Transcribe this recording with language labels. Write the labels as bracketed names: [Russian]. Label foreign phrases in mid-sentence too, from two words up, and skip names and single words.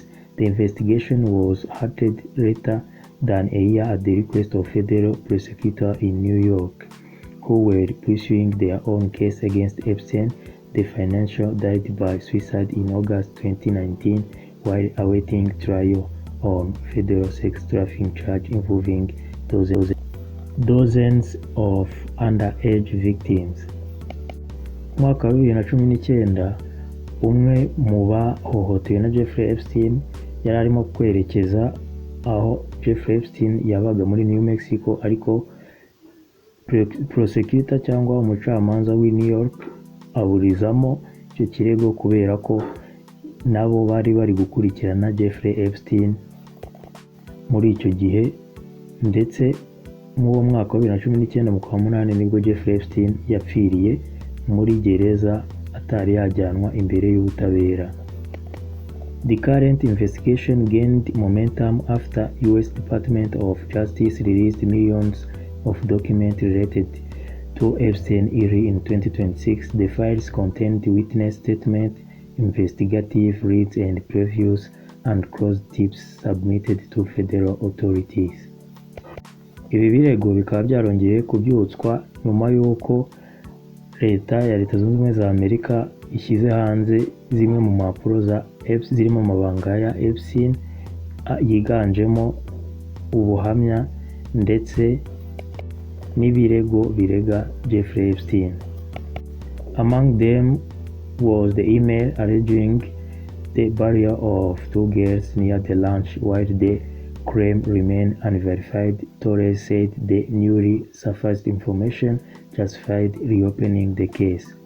[English] The investigation was halted later than a year at the request of federal prosecutors in New York, who were pursuing their own case against Epstein. The financier died by suicide in August 2019 while awaiting trial on federal sex trafficking charge involving dozens of underage victims. [Kinyarwanda] Mu mwaka wa 2019 umwe mu bahohotewe na Jeffrey Epstein yari arimo kwerekeza aho Jeffrey Epstein yabaga muri New Mexico, ariko prosecutor cyangwa umucamanza w'i New York aburizamo icyo kirego kubera ko nabo bari gukurikirana Jeffrey Epstein muri icyo gihe. Ndetse mu mwaka wa 2019 mu kwa munani nibwo Jeffrey Epstein yapfiriye muri gereza atari yajyanwa imbere y'ubutabera. [English] The current investigation gained momentum after U.S. Department of Justice released millions of documents related to Epstein early in 2026. The files contained witness statements, investigative leads, and previews and closed tips submitted to federal authorities. [Kinyarwanda] Ibi birego bikaba byarongeye kubyutswa nyuma y'uko leta Zunze Ubumwe za Amerika ishyize hanze zimwe mu mpapuro zirimo amabanga ya Epstein yiganjemo ubuhamya ndetse n'ibirego birega Jeffrey Epstein. [English] Among them was the email alleging the burial of two girls near the ranch. While the claim remained unverified, Torres said the newly surfaced information justified reopening the case.